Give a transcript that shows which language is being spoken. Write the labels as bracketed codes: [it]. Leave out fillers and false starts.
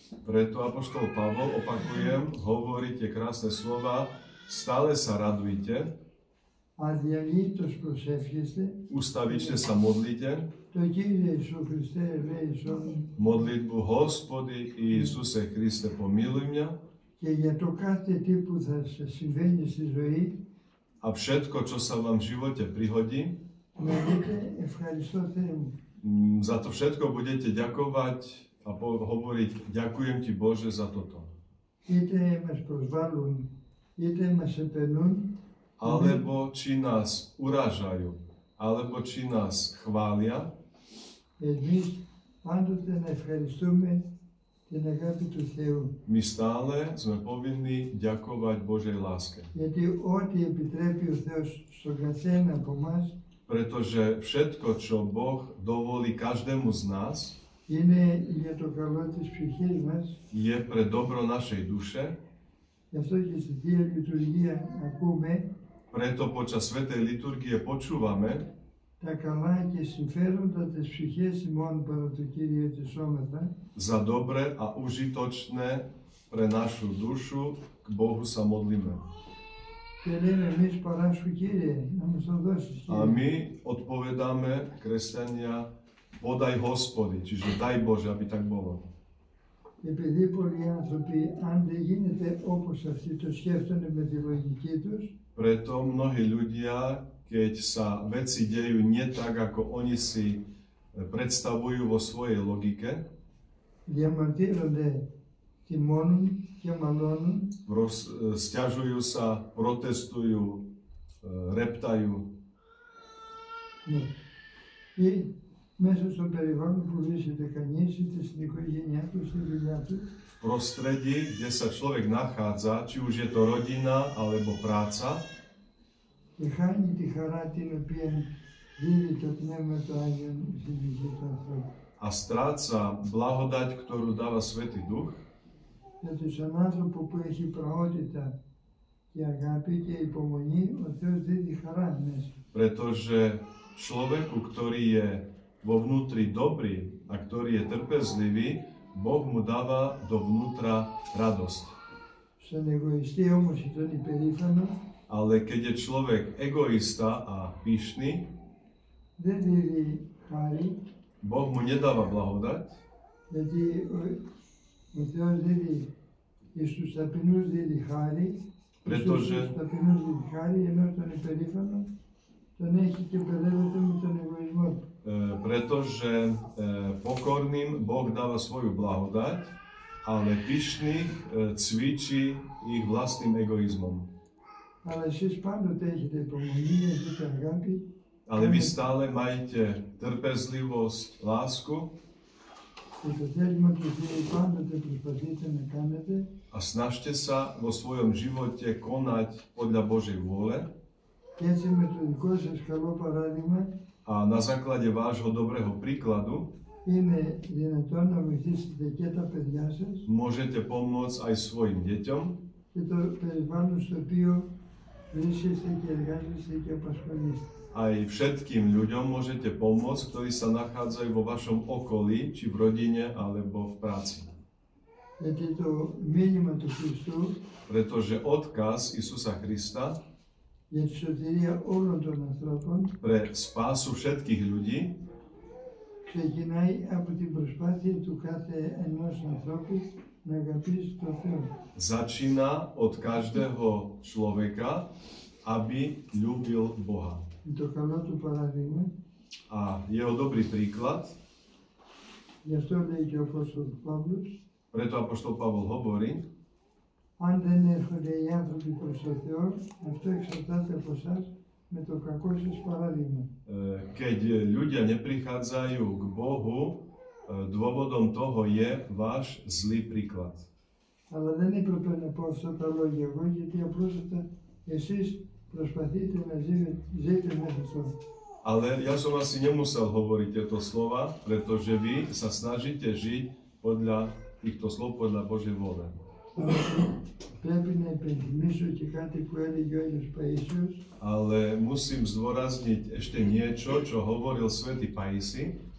[sk] Preto apoštol Pavol, opakujem, hovorí tie krásne slova, stále sa radujte, [el] αδιαλείπτως προσεύχεστε, [sk] ustavične sa modlite, [el] το Κύριε Ιησού Χριστέ ελέησον, [sk] modlitbu [cu] Hospody Iisuse Kriste pomiluj mňa, [el] και για το κάθε τι που θα σας συμβαίνει στη ζωή, [sk] a všetko, čo sa vám v živote prihodí, [el] να δείτε ευχαριστώ Θεέ μου. [sk] Za to všetko budete ďakovať a hovoriť, ďakujem ti Bože za toto. [el] Είτε μας προσβάλλουν, είτε μας επενούν, [sk] Alebo či nás urážajú, alebo či nás chvália, [el] εμείς πάντοτε να ευχαριστούμε την αγάπη του Θεού. [sk] my stále sme povinní ďakovať Božej láske. [el] Γιατί ό,τι επιτρέπει ο Θεός στον καθένα από εμάς, [sk] Pretože všetko, čo Boh dovolí každému z nás, [el] είναι για το καλό της ψυχής μας. [sk] Je pre dobro našej duše. [el] Γι' αυτό και στη Θεία Λειτουργία ακούμε [sk] Preto počas svätej liturgie počúvame [el] τα καλά και συμφέροντα της ψυχής ημών παρά το Κύριο της σώματα. [sk] Za dobre a užitočné pre našu dušu k Bohu sa modlíme. [el] Και λέμε εμείς παράσου Κύριε, να μας το δώσεις [sk] A [el] Κύριε. [sk] my odpovedáme, kresťania, [cu] podaj Hospody, [sk] čiže daj Bože, aby tak bolo. [el] Επειδή πολλοί άνθρωποι, αν δεν γίνεται όπως αυτοί το σκέφτονται με τη λογική τους, [sk] Preto mnohí ľudia, keď sa veci dejú nie tak, ako oni si predstavujú vo svojej logike, [el] διαμαρτύρονται, τιμώνουν και μαλώνουν [sk] sťažujú sa, protestujú, reptajú. [el] ναι. Ή μέσα στο περιβάλλον που βρίσκεται κανείς, είτε στην οικογένειά του, στη δουλειά του, [sk] V prostredí, kde sa človek nachádza, či už je to rodina alebo práca, [el] και χάνει τη χαρά την οποία δίδει το Πνεύμα το Άγιο στην ψυχή του ανθρώπου. [sk] a stráca blahodať, ktorú dáva Svätý Duch, [el] Γιατί στον άνθρωπο που έχει πραότητα και αγάπη και υπομονή, ο Θεός δίδει χαρά μέσα. [sk] pretože človeku, ktorý je vo vnútri dobrý a ktorý je trpezlivý, Boh mu dáva dovnútra radosť. [el] Στον εγωιστή όμως ή τον υπερήφανο, [sk] Ale keď je človek egoista a pyšný, [el] δεν δίδει χάρη, [sk] Boh mu nedáva blahodať, [el] γιατί ο Θεός δίδει και στους ταπεινούς δίδει χάρη, στους ταπεινούς δίδει χάρη, ενώ τον υπερήφανο τον έχει και παιδεύεται με τον εγωισμό του. [sk] Pretože pokorným Boh dáva svoju blahodať, ale pyšných cvičí ich vlastným egoizmom. [el] Αλλά εσείς πάντοτε έχετε υπομονή, έχετε αγάπη. [sk] Ale vy stále majte trpezlivosť, lásku [el] Και το θέλημα του Θεού πάντοτε προσπαθείτε να κάνετε. [sk] A snažte sa vo svojom živote konať podľa Božej vôle. [el] Και έτσι με το δικό σας καλό παράδειγμα [sk] A na základe vášho dobrého príkladu [el] είναι δυνατόν να βοηθήσετε και τα παιδιά σας [sk] môžete pomôcť aj svojim deťom [el] και το περιβάλλον στο οποίο βρίσκεστε και εργάζεστε και απασχολείστε. [sk] aj všetkým ľuďom môžete pomôcť, ktorí sa nachádzajú vo vašom okolí, či v rodine, alebo v práci. [el] Γιατί το μήνυμα του Χριστού [sk] Pretože odkaz Isusa Krista [el] για τη σωτηρία όλων των ανθρώπων [sk] pre spásu všetkých ľudí [el] ξεκινάει από την προσπάθεια του κάθε ενός ανθρώπου να αγαπήσει τον Θεό. [sk] Začína od každého človeka, aby ľúbil Boha. [el] Το καλό του παράδειγμα, [sk] A jeho dobrý príklad, [el] γι' αυτό λέει και ο Απόστολος Παύλος, [sk] preto apoštol Pavol hovorí, [el] αν δεν έρχονται οι άνθρωποι προς τον Θεό, αυτό εξαρτάται από εσάς με το κακό σας παράδειγμα. [sk] keď ľudia neprichádzajú k Bohu, dôvodom toho je váš zlý príklad. [el] Αλλά δεν έπρεπε να πω αυτά τα λόγια εγώ, γιατί απλώς εσείς προσπαθείτε να ζείτε μέσα στο. [sk] Ale ja som asi nemusel hovoriť tieto slova, pretože vy sa snažíte žiť podľa týchto slov, podľa Božej vôle. [el] Πρέπει να υπενθυμίσω και κάτι που έλεγε ο Άγιος Παΐσιος. [sk] Ale musím zdôrazniť ešte niečo, čo hovoril svätý Pajsi.